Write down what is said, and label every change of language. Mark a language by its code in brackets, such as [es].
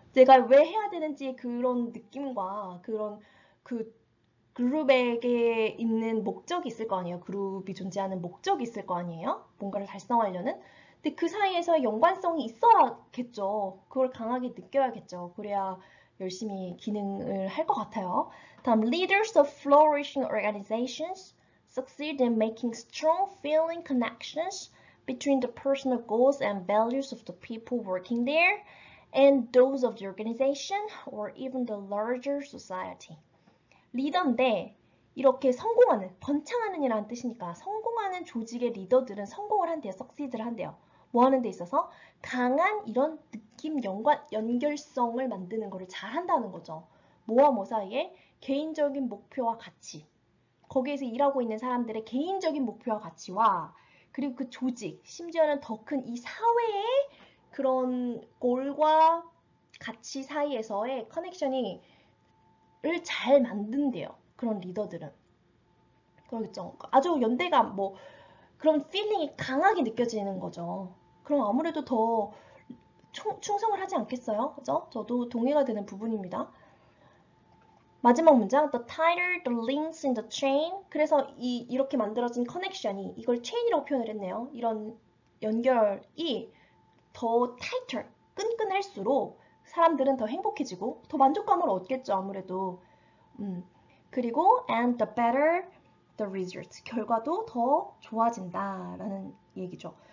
[ko] 내가 왜 해야 되는지 그런 느낌과 그런 그 그룹에게 있는 목적이 있을 거 아니에요. 그룹이 존재하는 목적이 있을 거 아니에요. 뭔가를 달성하려는. 근데 그 사이에서 연관성이 있어야겠죠. 그걸 강하게 느껴야겠죠. 그래야 열심히 기능을 할 것 같아요. [en] 다음, leaders of flourishing organizations succeed in making strong feeling connections between the personal goals and values of the people working there and those of the organization or even the larger society. [ko] 리더인데 이렇게 성공하는, 번창하는 이라는 뜻이니까 성공하는 조직의 리더들은 성공을 한대요. succeed를 한대요. 뭐 하는 데 있어서? 강한 이런 느낌, 연결성을 만드는 거를 잘 한다는 거죠. 뭐와 뭐 사이에? 개인적인 목표와 가치. 거기에서 일하고 있는 사람들의 개인적인 목표와 가치와 그리고 그 조직, 심지어는 더 큰 이 사회의 그런 골과 가치 사이에서의 커넥션이 를 잘 만든대요. 그런 리더들은. 그러겠죠. 아주 연대감, 뭐 그런 필링이 강하게 느껴지는 거죠. 그럼 아무래도 더 충성을 하지 않겠어요? 그죠? 저도 동의가 되는 부분입니다. [en] 마지막 문장, the tighter the links in the chain. [ko] 그래서 이렇게 만들어진 커넥션이, 이걸 chain이라고 표현을 했네요. 이런 연결이 더 tighter, 끈끈할수록 사람들은 더 행복해지고 더 만족감을 얻겠죠, 아무래도. 그리고 [en] and the better the result, [ko] 결과도 더 좋아진다라는 얘기죠.